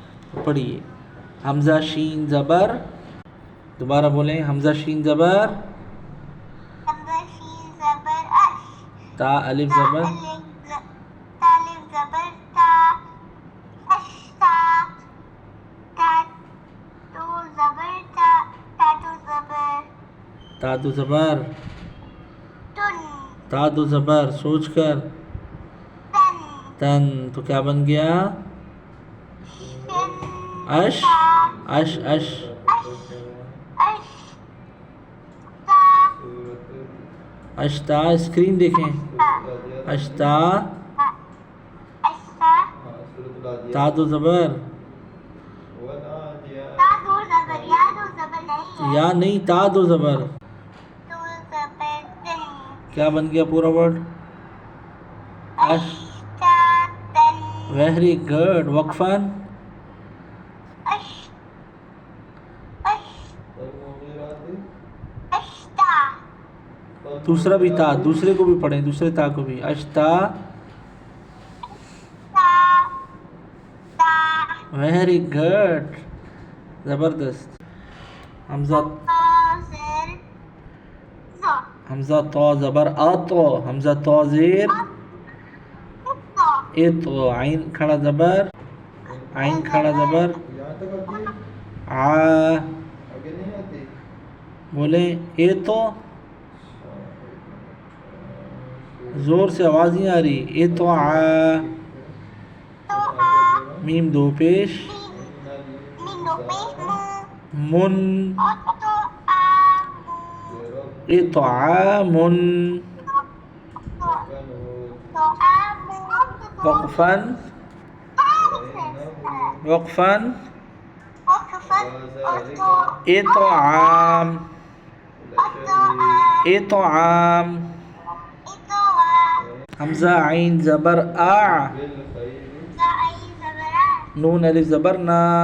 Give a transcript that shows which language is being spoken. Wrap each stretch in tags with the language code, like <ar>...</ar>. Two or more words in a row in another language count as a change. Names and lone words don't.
<ur>پڑھیے حمزہ شین زبر، دوبارہ بولیں حمزہ شین زبر، حمزہ شین زبر اش، تا الف زبر، تا الف زبر تا، اشتا، تا تو زبر تا، تا تو زبر تا دو زبر،</ur> <ar>تن،</ar> <ur>تا دو زبر، سوچ کر،</ur> <ar>تن،</ar> <ur>تن تو کیا بن گیا؟</ur> <ar>شن اش، تا، اش اش، اش، اش تا،</ar> <ur>اشتا، اسکرین دیکھیں، اشتا،</ur> <ar>اشتا،</ar> <ur>تا دو زبر، تا دو زبر، یا دو زبر نہیں ہے، یا نہیں تا دو زبر، دو زبر تن، کیا بن گیا پورا ورڈ؟ اش،</ur> <ar>اشتا تن،</ar> <en>very good,</en> <ar>وقفاً، اش، اش، اشتا،</ar> <ur>دوسرا بھی تا، دوسرے کو بھی پڑھیں، دوسرے تا کو بھی،</ur> <ar>اشتا، تا، تا،</ar> <en>very good,</en> <ur>زبردست، حمزہ،</ur> <ar>زر، زو،</ar> <ur>حمزہ تو زبر آ تو، حمزہ تو زیر</ur> <ar>تو،</ar> <ur>اے تو، عین کھڑا زبر، عین کھڑا زبر، آ، بولیں اے تو، زور سے آواز نہیں آ رہی، اے تو آ،</ur> <ar>تو آ،</ar> <ur>میم دو پیش، مین دو پیش مو،</ur> <ar>من، تو آ مو، اے تو آ من، تو آ مو، وقفاً، وقفاً، وقفاً،</ar> <ur>اے تو عام، اے تو عام، حمزہ عین زبر آ، نون الف زبر نا،</ur>